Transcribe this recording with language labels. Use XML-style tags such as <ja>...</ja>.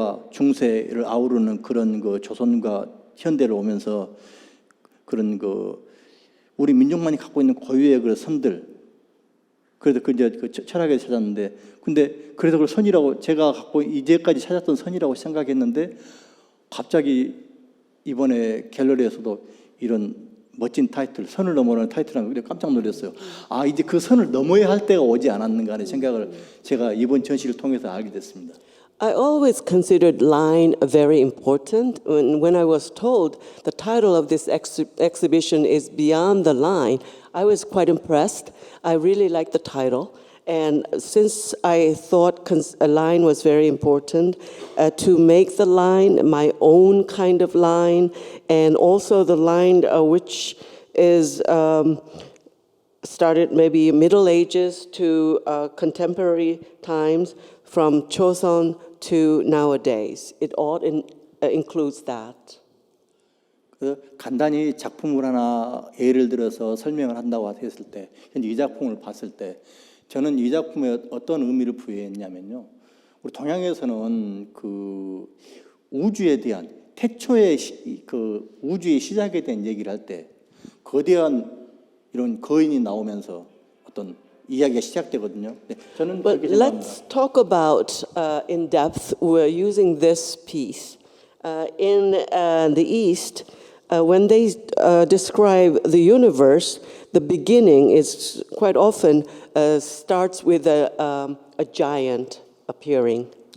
<ko>중세를 아우르는 그런 그 조선과 현대를 오면서 그런 그 우리 민족만이 갖고 있는 고유의 그 선들, 그래도 그 철학에 찾았는데, 근데 그래서 그걸 선이라고 제가 갖고 이제까지 찾았던 선이라고 생각했는데 갑자기 이번에 갤러리에서도 이런 멋진 타이틀, 선을 넘어라는 타이틀을 하고 깜짝 놀랐어요. 아, 이제 그 선을 넘어야 할 때가 오지 않았는가 하는 생각을 제가 이번 전시를 통해서 알게 됐습니다.</ko> <en>I always considered line very important. When I was told the title of this exhibition is Beyond the Line, I was quite impressed. I really liked the title. And since I thought a line was very important, to make the line my own kind of line, and also the line which is started maybe Middle Ages to contemporary times, from Choson to nowadays. It all includes that.</en> <ko>간단히 작품을 하나 예를 들어서 설명을 한다고 했을 때, 현재 이 작품을 봤을 때 저는 이 작품에 어떤 의미를 부여했냐면요. 우리 동양에서는 그 우주에 대한 태초의 그 우주의 시작에 대한 얘기를 할 때 거대한 이런 거인이 나오면서 어떤 이야기가 시작되거든요. 네, 저는</ko> <en>But</en> <ko>그렇게 생각합니다.</ko> <en>let's talk about in depth. We're using this piece in the East. When they describe the universe, the beginning is quite often starts with a giant appearing.</en>